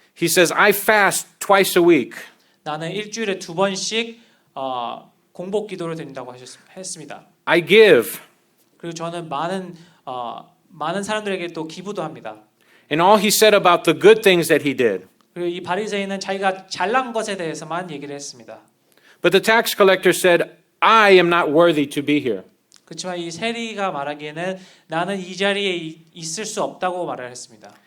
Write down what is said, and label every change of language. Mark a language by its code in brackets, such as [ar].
[en] He says, "I fast twice a week." [ko] 나는 일주일에 2번씩 공복 기도를 드린다고 했습니다. [en] I give. [ko] 그리고 저는 많은 사람들에게 또 기부도 합니다. [en] And all he said about the good things that he did. [ko] 그리고 이 바리새인은 자기가 잘난 것에 대해서만 얘기를 했습니다. [en] But the tax collector said, "I am not worthy to be here." [ko] 그렇지만 이 세리가 말하기에는 나는 이 자리에 있을 수 없다고 말을 했습니다.